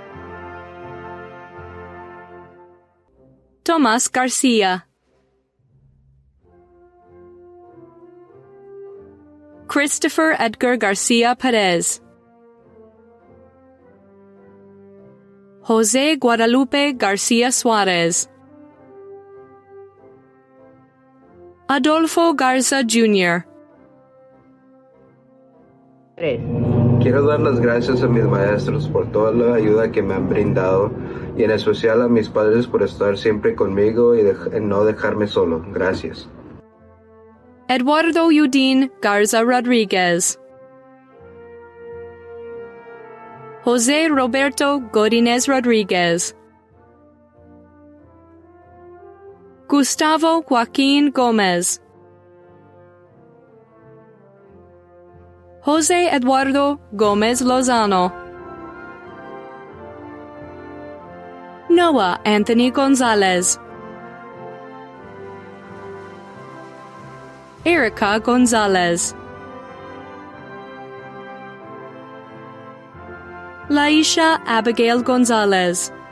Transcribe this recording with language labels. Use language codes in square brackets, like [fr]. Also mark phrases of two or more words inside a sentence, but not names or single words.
[en] Tomas Garcia. Christopher Edgar Garcia Perez. Jose Guadalupe Garcia Suarez. Adolfo Garza Jr. [es] Quiero dar las gracias a mis maestros por toda la ayuda que me han brindado y en especial a mis padres por estar siempre conmigo y no dejarme solo. Gracias. [en] Eduardo Udin Garza Rodriguez. Jose Roberto Godinez Rodriguez. Gustavo Joaquin Gomez. Jose Eduardo Gomez Lozano. Noah Anthony Gonzalez. Erica Gonzalez. Laisha Abigail Gonzalez.